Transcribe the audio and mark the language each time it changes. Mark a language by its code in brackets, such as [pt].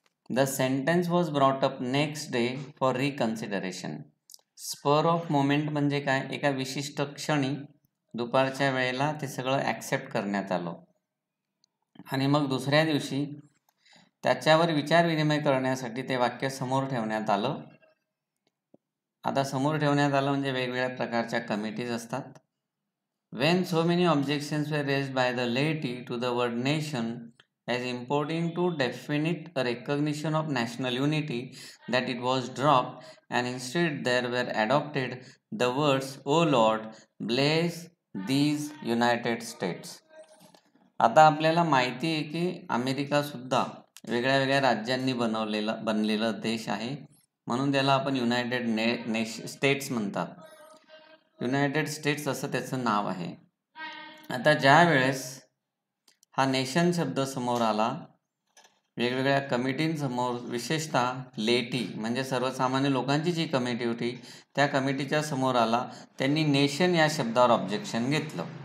[en] The sentence was brought up next day for reconsideration. Spur of moment [mr] म्हणजे काय? एका विशिष्ट क्षणी दुपारच्या वेळेला ते सगळं ॲक्सेप्ट करण्यात आलं आणि मग दुसऱ्या दिवशी त्याच्यावर विचारविनिमय करण्यासाठी ते वाक्य समोर ठेवण्यात आलं. आता समोर ठेवण्यात आलं म्हणजे वेगवेगळ्या प्रकारच्या कमिटीज असतात. [en] When so many objections were raised by the laity to the word nation as importing to definite a recognition of national unity that it was dropped and instead there were adopted the words, O Lord, bless these United States. [mr] आता आपल्याला माहिती आहे की America सुद्धा वेगळ्या वेगळ्या राज्यांनी बनलेला देश आहे, म्हणून त्याला आपण युनायटेड स्टेट्स म्हणतात. युनायटेड स्टेट्स असं त्याचं नाव आहे. आता ज्या वेळेस हा नेशन शब्द समोर आला, वेगवेगळ्या कमिटींसमोर, विशेषतः लेटी म्हणजे सर्वसामान्य लोकांची जी कमिटी होती त्या कमिटीच्या समोर आला, त्यांनी नेशन या शब्दावर ऑब्जेक्शन घेतलं.